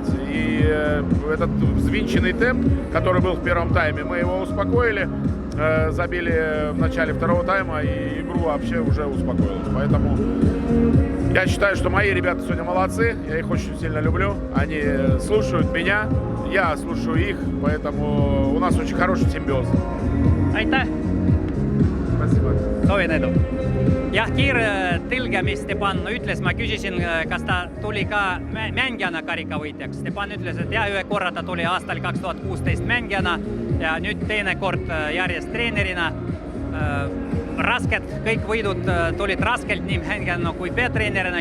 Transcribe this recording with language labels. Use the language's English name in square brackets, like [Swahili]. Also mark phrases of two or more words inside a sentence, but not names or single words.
[Russian] И этот взвинченный темп, который был в первом тайме, мы его успокоили, забили в начале второго тайма, и игру вообще уже успокоилась. Поэтому я считаю, что мои ребята сегодня молодцы, я их очень сильно люблю. Они слушают меня, я слушаю их, поэтому у нас очень хороший симбиоз. [Estonian] Aitäh! [Russian] Спасибо. [Estonian] Soovin edu! Jah, kiire tõlge, mis Stepan ütles, ma küsisin, kas ta tuli ka mängijana karikavõitjaks. Stepan ütles, et jah, ühe korra ta tuli aastal 2016 mängijana ja nüüd teine kord järjest treenerina. Rasked, kõik võidud tulid raskelt nii mängijana kui peatreenerina.